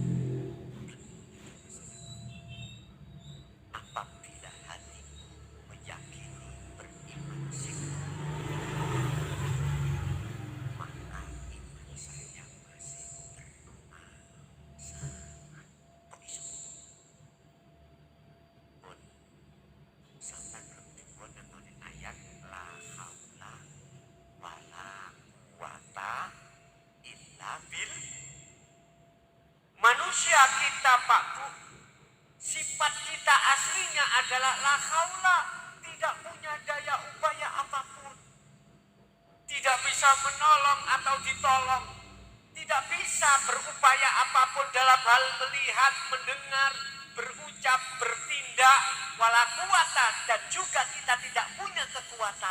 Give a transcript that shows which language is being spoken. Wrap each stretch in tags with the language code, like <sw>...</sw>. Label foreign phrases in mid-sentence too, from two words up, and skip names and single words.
<id>Apabila hatiku meyakini beriman sungguh, maka iman saya masih bermanfaat.</id> <jv>Kok iso?</jv> <id>Pun sampai bertemu dengan ayat</id> <ar>لا حول ولا قوة إلا بال.</ar> <id>Manusia kita Pak Bu, sifat kita aslinya adalah</id> <ar>لا حول,</ar> <id>tidak punya daya upaya apapun. Tidak bisa menolong atau ditolong. Tidak bisa berupaya apapun dalam hal melihat, mendengar, berucap, bertindak,</id> <ar>ولا قوة,</ar> <id>dan juga kita tidak punya kekuatan.</id>